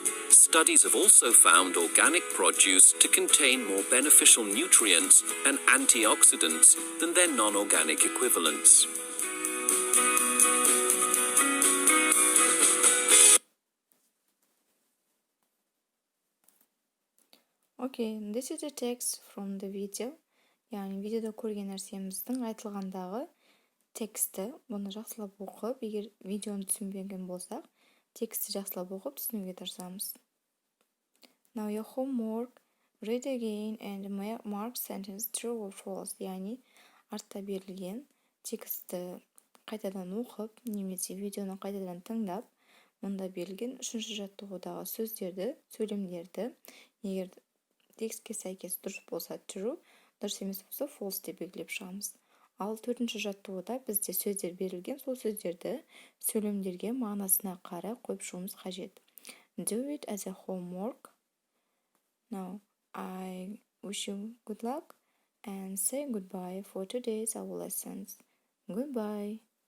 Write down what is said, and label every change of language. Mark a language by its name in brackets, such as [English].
[English] Studies have also found organic produce to contain more beneficial nutrients and antioxidants than their non-organic equivalents. Okay, this is the text from the video. [Kazakh] Яғни видеода көрген нәрсеміздің айтылғандағы тексті. Бұны жақсылап оқып, егер видеоны түсінбеген болсақ, тексті жақсылап оқып түсінуге тырысамыз. [English] Now your homework, read again and mark sentence true or false. [Kazakh] Яғни артта берілген тексті қайтадан оқып, немесе видеоны қайтадан тыңдап, мұнда берілген үшінші жаттығудағы сөздерді, сөйлемдерді, егер текстке сәйкес дұрыс болса true, дұрыс емес болса false деп белгілеп шығамыз. Ал төртінші жаттығуда бізде сөздер берілген, сол сөздерді сөйлемдерге мағынасына қарай қойып шығуымыз қажет. [English] Do it as a homework. Now, I wish you good luck and say goodbye for today's our lessons. Goodbye.